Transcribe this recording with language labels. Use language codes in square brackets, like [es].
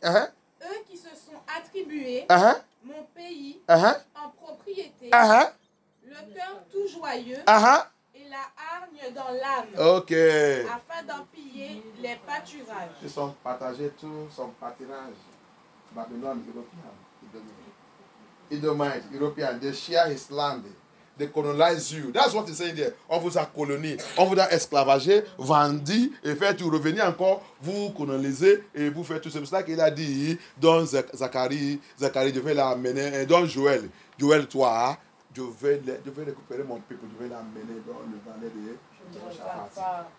[fr] Eux qui se sont attribués mon pays en propriété, le cœur tout joyeux et la hargne dans l'âme, afin d'en piller les pâturages. Ils sont partagés tout son pâturage. [en] Babylone, European, Edomite, European, they share his land. They colonize you. That's what he's saying there. [fr] On vous a colonisé, on vous a esclavagé, vendu, et fait tout revenir encore, vous coloniser et vous faites tout. C'est pour ça qu'il a dit dans Zacharie, je vais l'amener, dans Joël, toi, je vais récupérer mon peuple, je vais l'amener dans le vallée de Jehoshaphat.